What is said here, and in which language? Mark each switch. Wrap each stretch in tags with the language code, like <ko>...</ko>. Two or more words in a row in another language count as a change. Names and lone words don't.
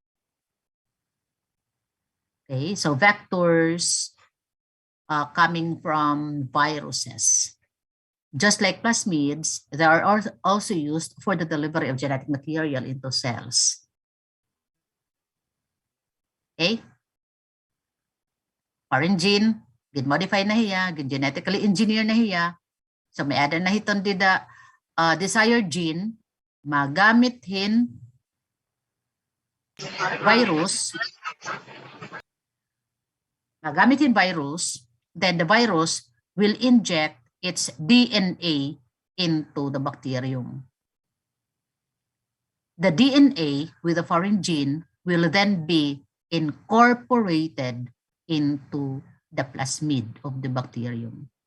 <en>Okay, so vectors coming from viruses. Just like plasmids, they are also used for the delivery of genetic material into cells. Okay? Foreign gene,</en> <war>gin-modify na hiya, gin-genetically engineer na hiya. So may add na hiton dida</war> <en>desired gene,</en> <war>magamit hin virus,</war> <en>then the virus will inject its DNA into the bacterium. The DNA with the foreign gene will then be incorporated into the plasmid of the bacterium.</en>